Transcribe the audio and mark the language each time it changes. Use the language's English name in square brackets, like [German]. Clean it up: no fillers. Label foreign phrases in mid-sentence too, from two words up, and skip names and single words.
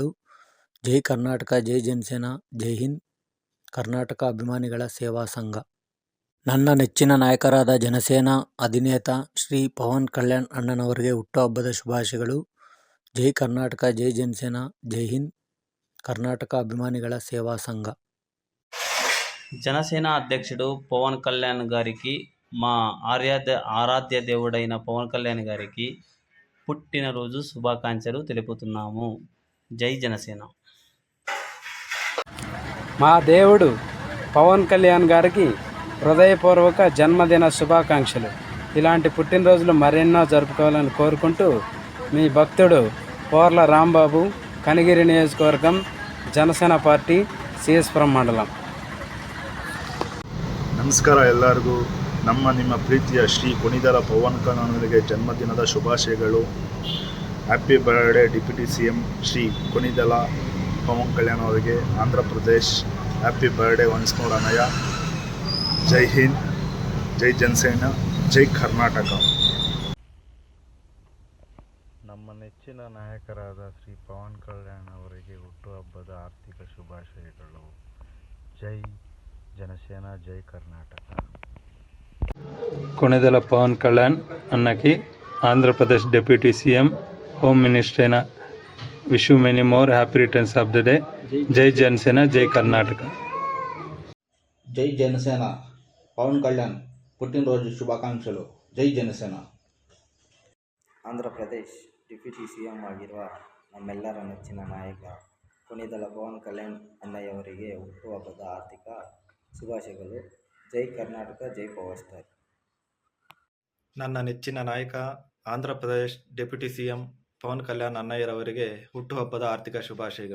[Kannada] ಜೈ ಕರ್ನಾಟಕ, ಜೈ ಜನಸೇನಾ, ಜೈ ಹಿಂದ್, ಕರ್ನಾಟಕ ಅಭಿಮಾನಿಗಳ ಸೇವಾ ಸಂಘ. ನನ್ನ ನೆಚ್ಚಿನ ನಾಯಕರಾದ ಜನಸೇನಾ ಅಧಿನೇತ ಶ್ರೀ ಪವನ್ ಕಲ್ಯಾಣ್ ಅಣ್ಣನವರಿಗೆ ಹುಟ್ಟುಹಬ್ಬದ ಶುಭಾಶಯಗಳು. ಜೈ ಕರ್ನಾಟಕ, ಜೈ ಜನಸೇನಾ, ಜೈ ಹಿಂದ್, ಕರ್ನಾಟಕ ಅಭಿಮಾನಿಗಳ ಸೇವಾ సంఘ. [Telugu] జనసేన అధ్యక్షుడు పవన్ కళ్యాణ్ గారికి, మా ఆరాధ్య దేవుడైన పవన్ కళ్యాణ్ గారికి పుట్టినరోజు శుభాకాంక్షలు తెలుపుతున్నాము. జై జనసేన. మా దేవుడు పవన్ కళ్యాణ్ గారికి హృదయపూర్వక జన్మదిన శుభాకాంక్షలు. ఇలాంటి పుట్టినరోజులు మరెన్నో జరుపుకోవాలని కోరుకుంటూ మీ భక్తుడు పోర్ల రాంబాబు, కనిగిరి నియోజకవర్గం, ಜನಸೇನಾ ಪಾರ್ಟಿ, CS-ಪುರಂ ಮಂಡಲಂ. [Kannada] ನಮಸ್ಕಾರ ಎಲ್ಲರಿಗೂ. ನಿಮ್ಮ ಪ್ರೀತಿಯ ಶ್ರೀ ಕೊಣಿದೆಲ ಪವನ್ ಕಲ್ಯಾಣ್ ಅವರಿಗೆ ಜನ್ಮದಿನದ ಶುಭಾಶಯಗಳು. [English] happy birthday [Kannada] ಡೆಪ್ಯೂಟಿ CM ಶ್ರೀ ಕೊಣಿದೆಲ ಪವನ್ ಕಲ್ಯಾಣ್ ಅವರಿಗೆ, ಆಂಧ್ರ ಪ್ರದೇಶ್. [English] happy birthday once more [Kannada] ಅಣ್ಣಯ್ಯ. ಜೈ ಹಿಂದ್, ಜೈ ಜನಸೇನಾ, ಜೈ ಕರ್ನಾಟಕ. ನಮ್ಮ ನೆಚ್ಚಿನ ನಾಯಕರಾದ ಶ್ರೀ ಪವನ್ ಕಲ್ಯಾಣ್ ಅವರಿಗೆ ಹುಟ್ಟುಹಬ್ಬದ ಆರ್ಥಿಕ ಶುಭಾಶಯಗಳು. ಜೈ ಜನಸೇನಾ, ಜೈ ಕರ್ನಾಟಕ. [Telugu] కొణిదెల పవన్ కళ్యాణ్ అన్నకి ఆంధ్రప్రదేశ్ డిప్యూటీ CM హోమ్ మినిస్టర్ అయిన [English] wish you many more happy returns of the day. [Telugu] జై జనసేన, జై కర్ణాటక. జై జనసేన పవన్ కళ్యాణ్ పుట్టినరోజు శుభాకాంక్షలు. జై జనసేన. [Kannada] ಆಂಧ್ರಪ್ರದೇಶ್ ಡೆಪ್ಯೂಟಿ CM ಆಗಿರುವ ನಮ್ಮೆಲ್ಲರ ನೆಚ್ಚಿನ ನಾಯಕ ಕೊಣಿದೆಲ ಪವನ್ ಕಲ್ಯಾಣ್ ಅಣ್ಣಯ್ಯವರಿಗೆ ಹುಟ್ಟುಹಬ್ಬದ ಆರ್ಥಿಕ ಶುಭಾಶಯಗಳು. ಜೈ ಕರ್ನಾಟಕ, ಜೈ ಪವರ್ ಸ್ಟಾರ್. ನನ್ನ ನೆಚ್ಚಿನ ನಾಯಕ ಆಂಧ್ರ ಪ್ರದೇಶ್ ಡೆಪ್ಯೂಟಿ CM ಪವನ್ ಕಲ್ಯಾಣ್ ಅಣ್ಣಯ್ಯರವರಿಗೆ ಹುಟ್ಟುಹಬ್ಬದ ಆರ್ಥಿಕ ಶುಭಾಶಯಗಳು.